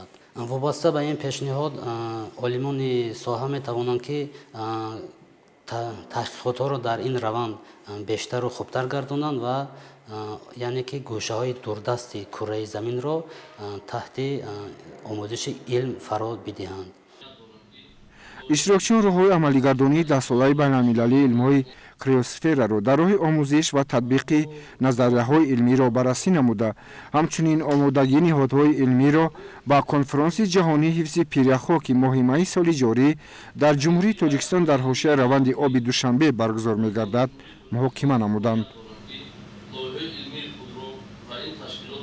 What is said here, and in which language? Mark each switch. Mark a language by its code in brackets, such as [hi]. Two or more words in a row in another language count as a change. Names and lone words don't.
[fa] وابسته به این پیشنهاد عالمان ساحه می‌توانند که تحقیقات ها را در این روند بیشتر و خوبتر گردانند و یعنی که گوشه های دوردست کره زمین را تحت آموزش علم فرا بدهند. اشتراکچیان راه‌های عملی‌گردانی 10 ساله بین المللی علم‌های [tg] криосфераро дар роҳи омӯзиш ва татбиқи назарияҳои илмиро баррасӣ намуда, ҳамчунин омодагии ниҳодҳои илмиро ба конфаронси ҷаҳонии ҳифзи пиряхҳо, ки моҳи майи соли ҷорӣ дар ҷумҳурии Тоҷикистон дар ҳошияи раванди оби Душанбе баргузор мегардад, муҳокима намуданд.